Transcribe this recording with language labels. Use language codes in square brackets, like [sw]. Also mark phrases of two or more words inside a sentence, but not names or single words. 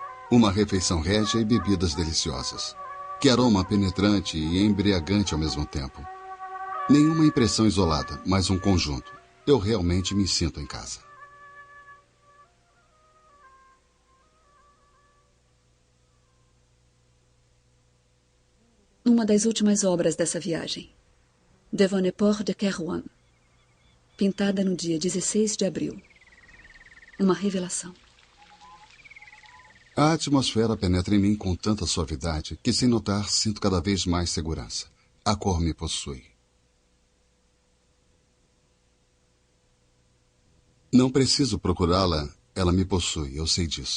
[pt] Uma refeição régia e bebidas deliciosas. Que aroma penetrante e embriagante ao mesmo tempo. Nenhuma impressão isolada, mas um conjunto. Eu realmente me sinto em casa. Uma das últimas obras dessa viagem. [fr] Devant le port de Kairouan. [pt] Pintada no dia 16 de abril. Uma revelação. A atmosfera penetra em mim com tanta suavidade que, sem notar, sinto cada vez mais segurança. A cor me possui. Não preciso procurá-la, ela me possui, eu sei disso.